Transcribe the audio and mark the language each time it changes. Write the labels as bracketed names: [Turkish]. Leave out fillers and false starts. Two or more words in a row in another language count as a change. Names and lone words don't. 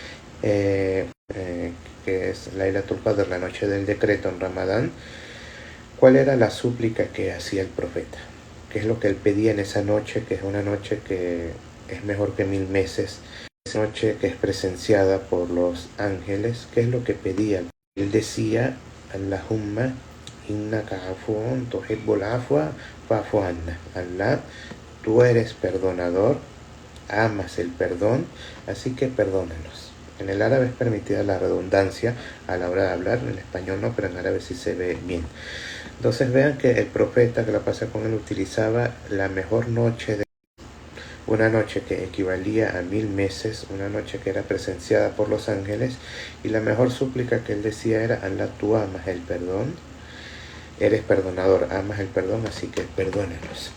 [Spanish] Que es Laylatul Qadr, la noche del decreto en Ramadán. ¿Cuál era la súplica que hacía el profeta? ¿Qué es lo que él pedía en esa noche, que es una noche que es mejor que 1000 meses? Esa noche que es presenciada por los ángeles, ¿qué es lo que pedía? Él decía, [Arabic] اللهم إنك عفو تحب العفو فاعف عنا. [Spanish] Allah, tú eres perdonador, amas el perdón, así que perdónanos. En el árabe es permitida la redundancia a la hora de hablar, en el español no, pero en árabe sí se ve bien. Entonces vean que el profeta que la pasa con él utilizaba la mejor noche de una noche que equivalía a 1000 meses, una noche que era presenciada por los ángeles, y la mejor súplica que él decía era, Allah, tú amas el perdón, eres perdonador, amas el perdón, así que perdónanos.